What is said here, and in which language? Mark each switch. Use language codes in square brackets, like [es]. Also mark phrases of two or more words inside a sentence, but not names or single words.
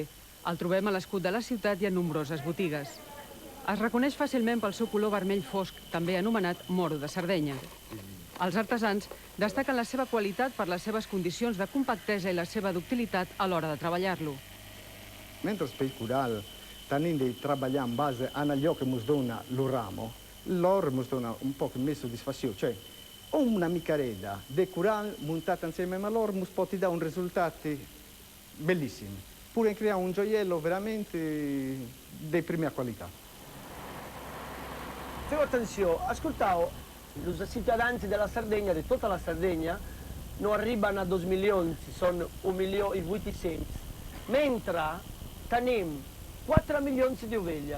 [ca] El trobem a l'escut de la ciutat i en nombroses botigues. Es reconeix fàcilment pel seu color vermell fosc, també anomenat moro de Sardenya. Els artesans destaquen la seva qualitat per les seves condicions de compactesa i la seva ductilitat a l'hora de treballar-lo. [it] Mentre per il coral [ca] tenim de treballar en base a allò [it] che ci dona il ramo, l'oro ci dona un po' di soddisfazione, cioè una micarella di coral montata insieme a l'oro può dare un risultato bellissimo, pure creare un gioiello veramente di prima qualità. Feu attenzione, ascoltau, i cittadini della Sardegna, di tutta la Sardegna, non arrivano a 2 milioni, sono 1.800.000, mentre tenim 4 milioni di ovelle.